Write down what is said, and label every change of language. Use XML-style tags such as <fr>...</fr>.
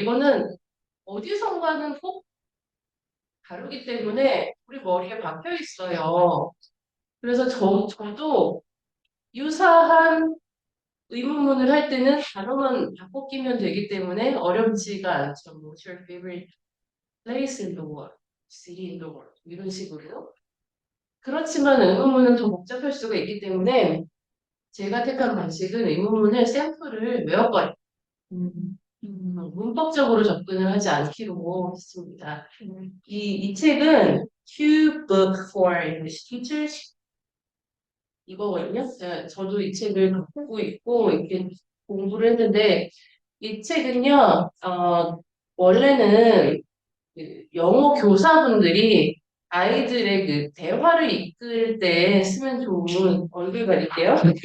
<ko>이거는 어디선가는 꼭 다르기 때문에 우리 머리에 박혀 있어요. 그래서 저도 유사한 의문문을 할 때는 단어만 바꿔 끼면 되기 때문에 어렵지가 않죠.</ko> <en>뭐, What's your favorite place in the world? city in the world?</en> <ko>이런 식으로. 그렇지만 의문문은 더 복잡할 수가 있기 때문에 제가 택한 방식은 의문문을 샘플을 외웠거든요. 문법적으로 접근을 하지 않기로 했습니다. 이 책은 Q Book for English Teachers 이거거든요. 저도 이 책을 갖고 있고 이렇게 공부를 했는데 이 책은요, 원래는 그 영어 교사분들이 아이들의 그 대화를 이끌 때 쓰면 좋은 얼굴 가릴게요.</ko>